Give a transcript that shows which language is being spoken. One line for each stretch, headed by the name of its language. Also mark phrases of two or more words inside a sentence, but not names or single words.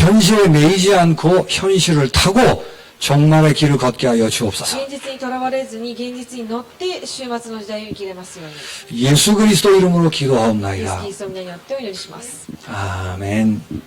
Korean: 현실에 매이지 않고 현실을 타고 종말의 길을 걷게 하여 주옵소서.
Japanese: 現実にとらわれずに現実に乗って終末の時代を生きれますように。
Korean: 예수 그리스도 이름으로
Japanese: イエス・キ
Korean: 기도하옵나이다.
Japanese: リストの皆によってお祈りします。
Korean: 아멘.